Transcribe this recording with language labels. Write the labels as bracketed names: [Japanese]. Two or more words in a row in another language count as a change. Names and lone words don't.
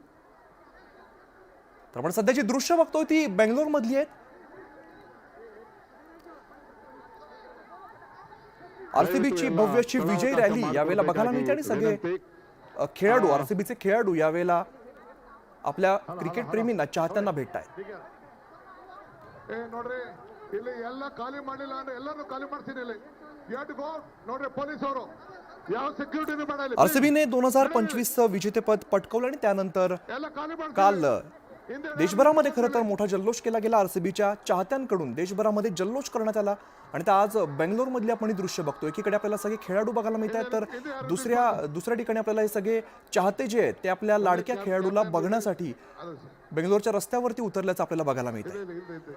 [Marathi] तर आपण सध्याची दृश्य बघतोय ती बेंगलोर मधली आहेत. आरसीबीची भव्यची विजय रॅली यावेळेला बघायला मिळते आणि सगळे खेळाडू आरसीबीचे खेळाडू यावेळेला आपल्या क्रिकेट प्रेमींना चाहत्यांना भेटतायत. [Kannada] ನೋಡ್ರಿ ಇಲ್ಲಿ ಎಲ್ಲ ಖಾಲಿ ಮಾಡಿಲ್ಲ ಅಂದ್ರೆ ಎಲ್ಲರೂ ಖಾಲಿ ಮಾಡ್ತೀನಿ ಇಲ್ಲಿ [English] you have to go [Kannada] ನೋಡ್ರಿ ಪೊಲೀಸ್ ಅವರು ಯಾವ ಸೆಕ್ಯೂರಿಟಿ ಮಾಡಲ್ಲ. [Marathi] आरसीबीने 2025 विजेतेपद पटकावलं आणि त्यानंतर [Kannada] ಎಲ್ಲ ಖಾಲಿ ಮಾಡ್ತೀನಿ. [Marathi] काल देशभरामध्ये खरं तर मोठा जल्लोष केला गेला. आरसीबीच्या चाहत्यांकडून देशभरामध्ये जल्लोष करण्यात आला आणि त्या आज बेंगलोर मधली आपण ही दृश्य बघतो. एकीकडे आपल्याला सगळे खेळाडू बघायला मिळतात तर दुसऱ्या ठिकाणी आपल्याला हे सगळे चाहते जे आहेत ते आपल्या लाडक्या खेळाडूला बघण्यासाठी बेंगलोरच्या रस्त्यावरती उतरल्याचं आपल्याला बघायला मिळतं.